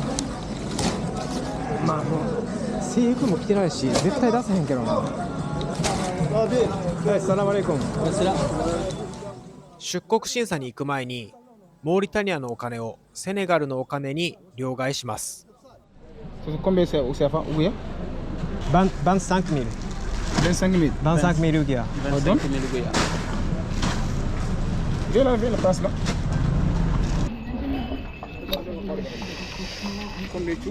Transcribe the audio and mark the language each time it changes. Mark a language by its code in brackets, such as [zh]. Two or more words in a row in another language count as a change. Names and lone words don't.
[ja] まあもう制服も着てないし絶対出せへんけどな。はい、サラマレイコン。出国審査に行く前にモーリタニアのお金をセネガルのお金に両替します。 [fr] Combien c'est au CFA? Où est? 25 000. 25 000. 25 000 rupiah. 25 000 rupiah. Viens la place là. Combien tout?